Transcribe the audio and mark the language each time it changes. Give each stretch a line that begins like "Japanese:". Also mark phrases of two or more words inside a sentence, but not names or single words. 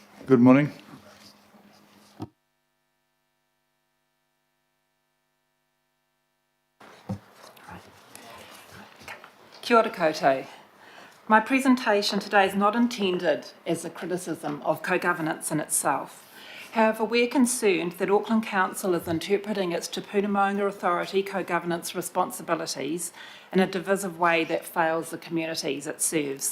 English: Good morning.
Māori: Kia ora koutou.
English: My presentation today is not intended as a criticism of co-governance in itself. However, we're concerned that Auckland Council is interpreting its Te Puna Maunga Authority co-governance responsibilities in a divisive way that fails the communities it serves.